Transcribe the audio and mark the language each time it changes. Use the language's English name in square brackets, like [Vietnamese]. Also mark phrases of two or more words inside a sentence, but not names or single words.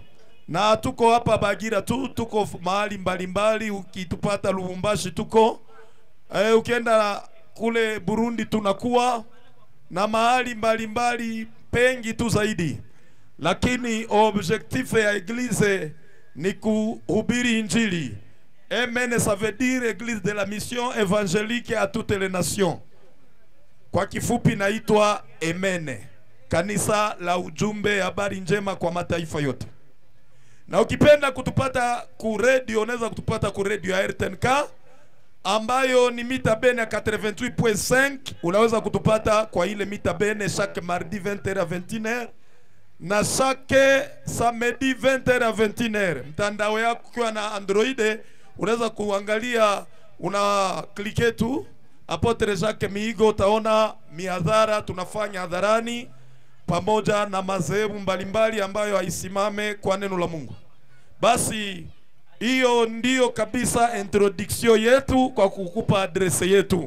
[Swahili] Na tuko hapa Bagira tuko mahali mbalimbali. Ukitupata Lubumbashi tuko ukienda kule Burundi tunakuwa na mahali mbalimbali pengi tu zaidi, lakini objectif ya Eglise ni kuhubiri injili. [French] Amen, ça veut dire Église de la Mission Évangélique à toutes les nations. [Swahili] Kwa kifupi naitwa Amen, kanisa la ujumbe habari njema kwa mataifa yote. Na ukipenda kutupata ku radio unaweza kutupata ku radio ya RTNK ambayo ni mita bene 88.5. Unaweza kutupata kwa ile mita bene [French] chaque mardi 20h à 21h [Swahili] na [French] chaque samedi 20h à 21h. [Swahili] Mtandao yako kwa na Android unaweza kuangalia, una klike tu Apotre Jacques Mihigo, utaona mihadhara tunafanya hadharani pamoja na madhehebu mbalimbali ambayo haisimame kwa neno la Mungu. Basi hiyo ndio kabisa introduction yetu kwa kukupa adrese yetu.